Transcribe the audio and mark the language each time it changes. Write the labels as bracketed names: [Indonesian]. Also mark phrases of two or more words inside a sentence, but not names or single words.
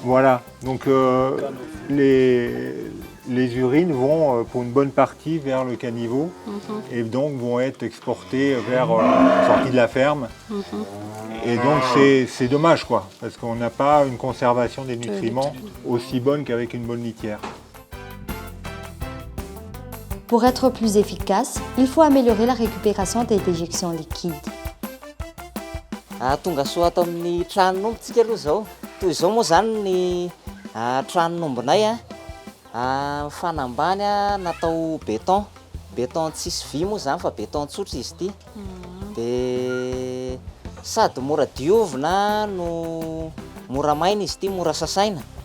[French] Voilà, donc les urines vont pour une bonne partie vers le caniveau et donc vont être exportées vers la sortie de la ferme. Et donc c'est dommage quoi, parce qu'on n'a pas une conservation des nutriments aussi bonne qu'avec une bonne litière. Pour être plus efficace, il faut améliorer la récupération des déjections liquides. [Malagasy] Tonga soa atao amin'ny tranon'ombotsika aloha zao. Toy izao moa zany ny tranon'ombonay fanambany natao béton. Béton tsisy vy moa zany fa béton tsotra izy ity. De sady mora diovina no mora maina izy ity, mora sasaina.